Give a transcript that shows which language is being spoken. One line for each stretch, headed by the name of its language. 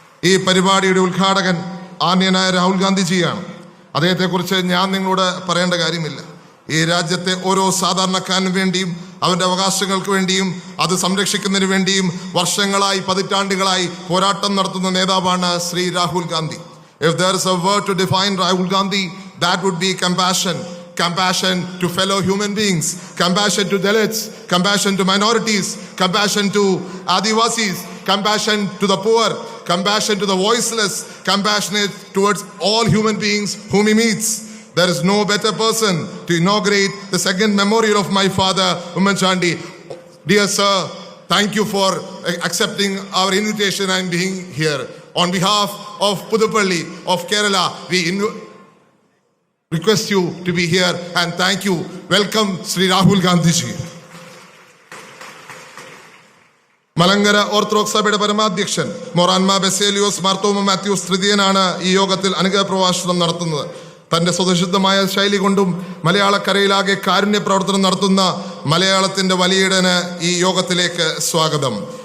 Malayalam: ഈ പരിപാടിയുടെ ഉദ്ഘാടകൻ ആന്യനായ രാഹുൽ ഗാന്ധിജിയാണ്. അദ്ദേഹത്തെക്കുറിച്ച് ഞാൻ നിങ്ങളോട് പറയേണ്ട കാര്യമില്ല. ഈ രാജ്യത്തെ ഓരോ സാധാരണക്കാരന് വേണ്ടിയും അവൻ്റെ അവകാശങ്ങൾക്ക് വേണ്ടിയും അത് സംരക്ഷിക്കുന്നതിന് വേണ്ടിയും വർഷങ്ങളായി പതിറ്റാണ്ടുകളായി പോരാട്ടം നടത്തുന്ന നേതാവാണ് Shri Rahul Gandhi.
English: If there is a word to define Rahul Gandhi, that would be compassion. Compassion to fellow human beings, compassion to Dalits, compassion to minorities, compassion to Adivasis, compassion to the poor, compassion to the voiceless, compassionate towards all human beings whom he meets. There is no better person to inaugurate the second memorial of my father, Umman Chandi. Dear sir, thank you for accepting our invitation and being here. On behalf of Puduppally of Kerala, we request you to be here and thank you. Welcome Sri Rahul Gandhi ji.
Malayalam: Malankara orthodox സഭയുടെ പരമാധ്യക്ഷൻ മൊറാൻമ ബെസേലിയോസ് മാർത്തോമ മാത്യൂസ് തൃതീയനാണ് ഈ യോഗത്തിൽ അനുഗ്രഹ പ്രഭാഷണം നടത്തുന്നത്. തൻ്റെ സ്വതസിദ്ധമായ ശൈലി കൊണ്ടും മലയാളക്കരയിലാകെ കാരുണ്യ പ്രവർത്തനം നടത്തുന്ന മലയാളത്തിൻ്റെ വലിയടന് ഈ യോഗത്തിലേക്ക് സ്വാഗതം.